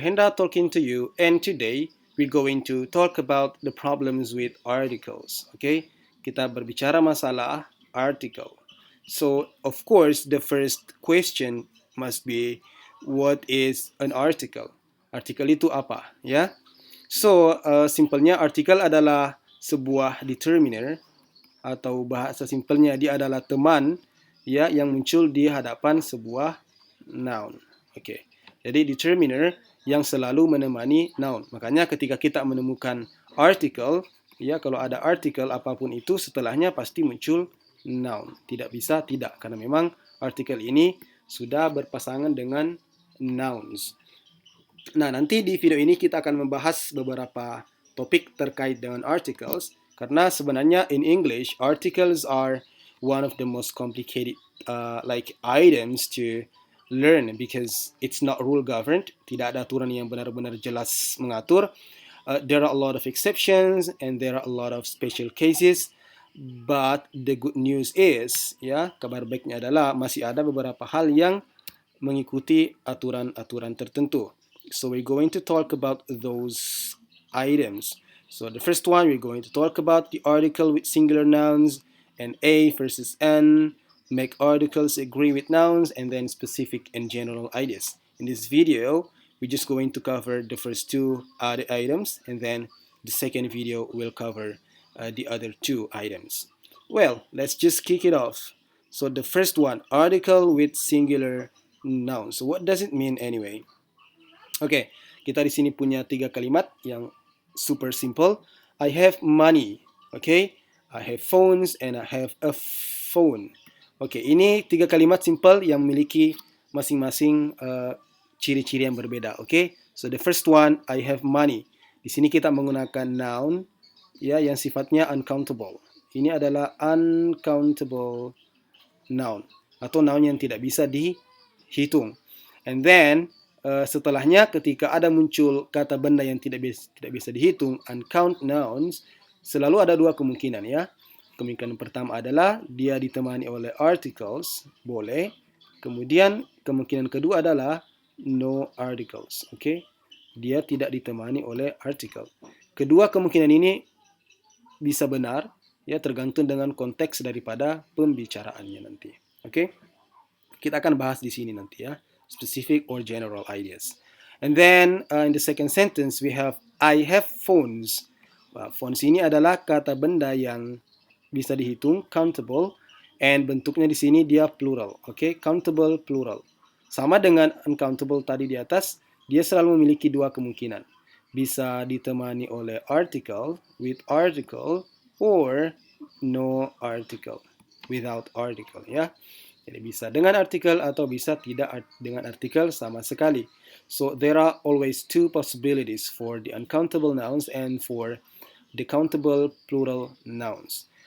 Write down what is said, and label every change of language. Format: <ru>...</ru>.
<en>Hendra talking to you and today we're going to talk about the problems with articles. Okay,</en> <id>kita berbicara masalah article.</id> <en>So, of course, the first question must be what is an article?</en> <id>Artikel itu apa, ya? So, simpelnya artikel adalah sebuah determiner atau bahasa simpelnya dia adalah teman ya yang muncul di hadapan sebuah noun. Oke. Jadi determiner yang selalu menemani noun. Makanya ketika kita menemukan article, ya kalau ada article apapun itu setelahnya pasti muncul noun. Tidak bisa tidak karena memang artikel ini sudah berpasangan dengan nouns. Nah, nanti di video ini kita akan membahas beberapa topik terkait dengan articles karena sebenarnya</id> <en>in English articles are one of the most complicated like items to learn because it's not rule governed,</en> <id>tidak ada aturan yang benar-benar jelas mengatur.</id> <en>There are a lot of exceptions and there are a lot of special cases. But the good news is,</en> <id>ya, kabar baiknya adalah masih ada beberapa hal yang mengikuti aturan-aturan tertentu.</id> <en>So we're going to talk about those items. So the first one, we're going to talk about the article with singular nouns and A versus N, make articles agree with nouns, and then specific and general ideas. In this video, we're just going to cover the first two items, and then the second video will cover the other two items. Well, let's just kick it off. So the first one, article with singular nouns. So what does it mean anyway?</en> <id>Oke, kita di sini punya tiga kalimat yang super simple.</id> <en>I have money, oke? I have phones and I have a phone.</en> <id>Oke, ini tiga kalimat simple yang memiliki masing-masing ciri-ciri yang berbeda, oke?</id> <en>So the first one, I have money.</en> <id>Di sini kita menggunakan noun ya yang sifatnya uncountable. Ini adalah uncountable noun atau noun yang tidak bisa dihitung. And then setelahnya ketika ada muncul kata benda yang tidak bisa dihitung, uncount nouns, selalu ada dua kemungkinan ya. Kemungkinan pertama adalah dia ditemani oleh articles, boleh. Kemudian kemungkinan kedua adalah no articles, oke? Dia tidak ditemani oleh article. Kedua kemungkinan ini bisa benar, ya tergantung dengan konteks daripada pembicaraannya nanti, oke? Kita akan bahas di sini nanti ya. Specific or general ideas.</id> <en>And then in the second sentence we have I have phones.</en> <id>Phones ini adalah kata benda yang bisa dihitung, countable, and bentuknya di sini dia plural. Oke, countable plural. Sama dengan uncountable tadi di atas, dia selalu memiliki dua kemungkinan. Bisa ditemani oleh article,</id> <en>with article, or no article, without article</en> <id>ya. Jadi bisa dengan artikel atau bisa tidak dengan artikel sama sekali.</id> <en>So there are always two possibilities for the uncountable nouns and for the countable plural nouns.</en>